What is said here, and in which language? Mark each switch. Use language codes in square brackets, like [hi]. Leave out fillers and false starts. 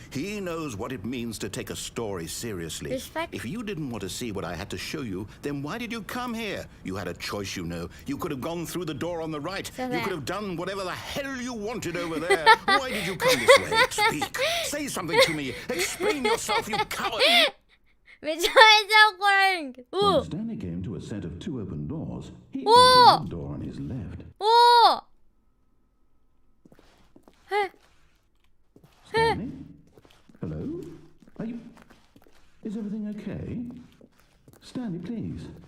[en] He knows what it means to take a story seriously. Respect? If you didn't want to see what I had to show you, then why did you come here? You had a choice, you know. You could have gone through the door on the right. You could have done whatever the hell you wanted over there. Why did you come this way? Speak. Say something to me. Explain yourself, you coward. [ja] めちゃめちゃ怒られるんけど。 [en] When Stanley came to a set of two open doors, he Oh! entered the door on his left. [ja] おお。え。 [en] Stanley? Hello? Are you... Is everything okay? Stanley, please.